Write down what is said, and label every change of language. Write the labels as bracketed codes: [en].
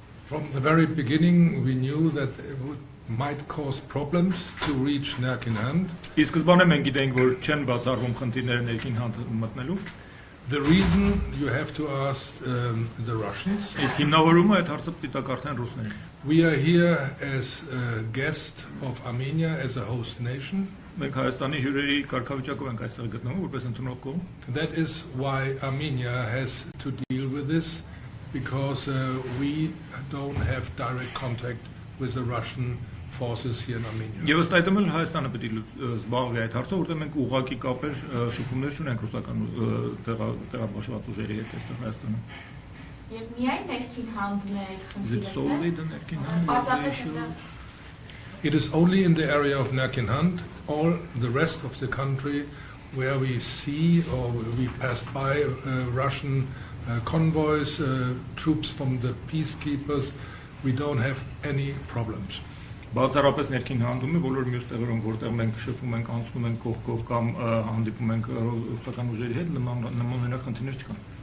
[en] From the very beginning we knew that it might cause problems to reach ներքին hand. [hy] Իսկ սկզբանե մենք գիտենք, որ չեն բացառվում խնդիրները ներքին hand մտնելու. [en] The reason you have to ask the Russians. [hy] Իսկ հիմնավորումը այդ հարցը պիտի կարդան ռուսներին. [en] We are here as a guest of Armenia as a host nation. [hy] Մենք Հայաստանի հյուրերի կարգավիճակով ենք այստեղ գտնվում որպես ընդունող կողմ. [en] That is why Armenia has to deal with this, because we don't have direct contact with the Russian forces here in Armenia. [hy] Եվ ըստ այդմ էլ Հայաստանը պետք է զբաղվի այդ հարցով, որտեղ մենք ուղղակի կապեր շփումներ չունենք ռուսական տեղաբաշխված ուժերի հետ այստեղ Հայաստանում. Եվ միայն ներքին հանդն է խնդիրը։ [en] It is only in the area of Nerkin Hand. All the rest of the country where we see or we pass by Russian convoys, troops from the peacekeepers, we don't have any problems. [hy] Բացառապես ներքին հանդում է բոլոր մյուս տեղերում, որտեղ մենք շփվում ենք, անցնում ենք կողքով կամ հանդիպում ենք ռուսական ուժերի հետ, նմանօրինակ խնդիրներ չկան։